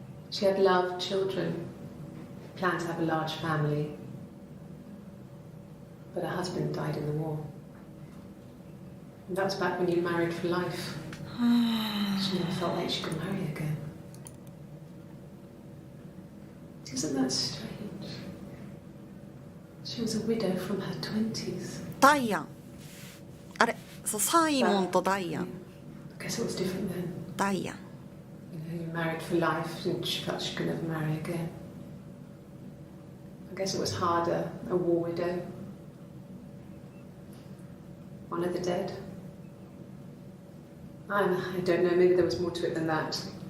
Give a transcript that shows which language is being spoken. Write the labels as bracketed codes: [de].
[en] She had loved children, planned to have a large family, but her husband died in the war. And that was back when you married for life. She never felt like she could marry again. Isn't that strange? She was a widow from her 20s. [ja] ダイアン。あれ、そう、サイモンとダイアン。 [en] I guess it was different then. [ja] ダイアン。 [en] You know, you married for life and she felt she could never marry again. I guess it was harder, a war widow. One of the dead. I don't know, maybe there was more to it than that.